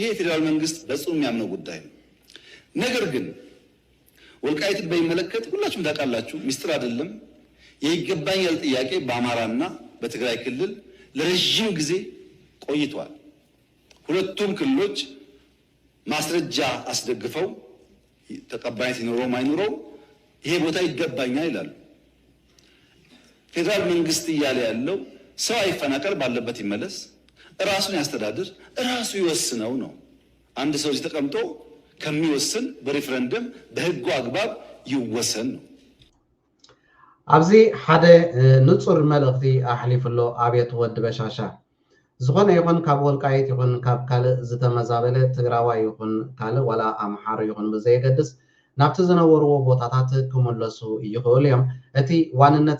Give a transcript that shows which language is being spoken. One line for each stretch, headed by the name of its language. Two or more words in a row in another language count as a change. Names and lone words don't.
Amharic: የፌዴራል መንግስት በጽኑ የሚያምነው ጉዳይ ነው። ነገር ግን ወልቃይትን በሚመለከት ሁላችሁም ታውቃላችሁ፣ ሚስጥር አይደለም። የይገባኛል ጥያቄ በአማራና በትግራይ ክልል ለረጅም ጊዜ ቆይቷል። ሁለቱም ክልሎች ማስረጃ አስደግፈው ተቀባይነት ይኖረው አይኖረው ይሄ ቦታ ይገባኛል ይላሉ። ፌዴራል መንግስት እያለ ያለው ሰው አይፈናቀል፣ ባለበት ይመለስ፣ ራሱን ያስተዳድር፣ ራሱ ይወስነው ነው። አንድ ሰው እዚህ ተቀምጦ ከሚወስን በሪፈረንደም በህጉ አግባብ ይወሰን ነው።
Tigrinya: ኣብዚ ሓደ ንጹር መልእኽቲ ኣሕሊፍሎ ኣብየት ወዲ በሻሻ ዝኾነ ይኹን ካብ ወልቃይት ይኹን ካብ ካልእ ዝተመዛበለ ትግራዋይ ይኹን ካልእ ዋላ ኣምሓር ይኹን ብዘየገድስ ናብቲ ዝነበርዎ ቦታታት ክምለሱ ይኽእሉ እዮም። እቲ ዋንነት